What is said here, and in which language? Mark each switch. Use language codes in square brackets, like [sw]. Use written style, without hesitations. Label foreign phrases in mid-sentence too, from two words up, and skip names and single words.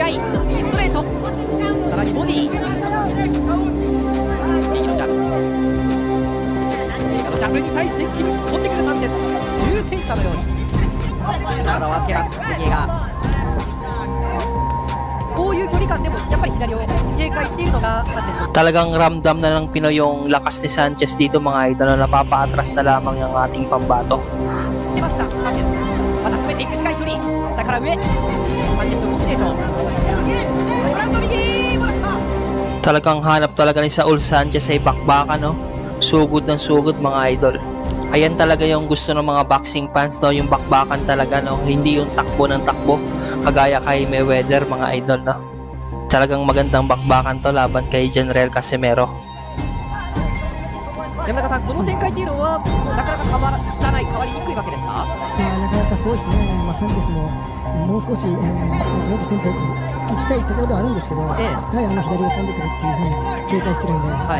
[ja] 右ストレートさらにボディ右のジャブ映画のジャブに対して一気に突っ込んでくるサンチェス。重戦車のように体を預けますレニエガ。こういう距離感でもやっぱり左を警戒しているのがサンチェス。 [tl] Talagang ramdam na ng Pinoy yung lakas ni Sanchez dito mga idol na napapaatras na lamang yung ating pambato. [ja] 出ましたサンチェス。また詰めていく近い距離下から上サンチェスのコンビネーショングラウンド右もらった [tl] Talagang hanap talaga ni Saul Sanchez ay bakbakan, no? Sugod ng sugod mga idol. Ayan talaga yung gusto ng mga [en] boxing fans, [tl] no? Yung bakbakan talaga, no? Hindi yung takbo ng takbo kagaya kay Mayweather mga idol, no? Talagang magandang bakbakan to laban kay General Casimero. [ja] 山中さん、この展開っていうのはなかなか変わらない、変わりにくいわけですか。なかなかそうですね、サンチェスももう少し、もっとテンポよく行きたいところではあるんですけど、ええやはり左を飛んでくるっていうふうに警戒してるんで、はい